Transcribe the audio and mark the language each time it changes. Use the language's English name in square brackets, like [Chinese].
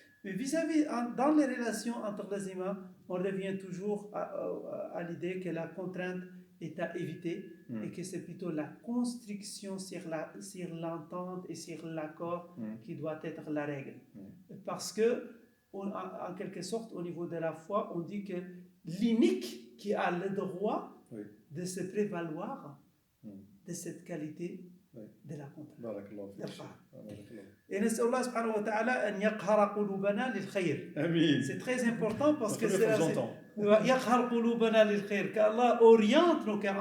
[French] Mais vis-à-vis, dans les relations entre les humains, on revient toujours à l'idée que la contrainte est à éviter et que c'est plutôt la construction sur l'entente et sur l'accord qui doit être la règle. Parce que, en quelque sorte, au niveau de la foi, on dit que l'unique qui a le droit de se prévaloir de cette qualité de la contrainte. Et [Arabic] نسأل الله سبحانه وتعالى أن يقهر قلوبنا للخير. [French] C'est très important parce que c'est [Arabic] يقهر قلوبنا للخير, [French] qu'Allah oriente nos cœurs.